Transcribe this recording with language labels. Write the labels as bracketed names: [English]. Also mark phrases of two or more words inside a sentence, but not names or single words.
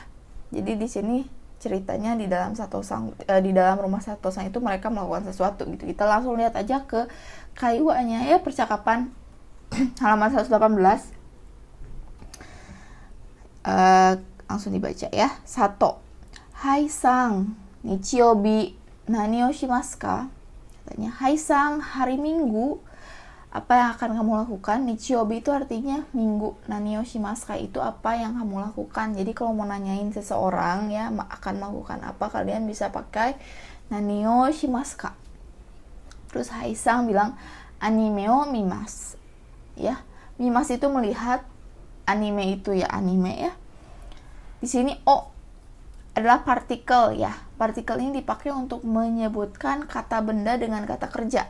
[Indonesian] Jadi di sini ceritanya di dalam di dalam rumah Sato-san itu mereka melakukan sesuatu gitu. Kita langsung lihat aja ke kaiwanya ya, percakapan halaman 118. Langsung dibaca ya. Sato. [Japanese] はいさん, 日曜日何をしますか? [Indonesian] Katanya, hai sang, hari Minggu apa yang akan kamu lakukan? Nichiyoubi itu artinya minggu, [Japanese] 何をしますか [Indonesian] itu apa yang kamu lakukan. Jadi kalau mau nanyain seseorang ya akan melakukan apa, kalian bisa pakai [Japanese] 何をしますか. [Indonesian] Terus Haisang bilang [Japanese] アニメを見ます [Indonesian] ya. Mimasu itu melihat, anime itu ya anime ya. Di sini o adalah partikel ya. Partikel ini dipakai untuk menyebutkan kata benda dengan kata kerja.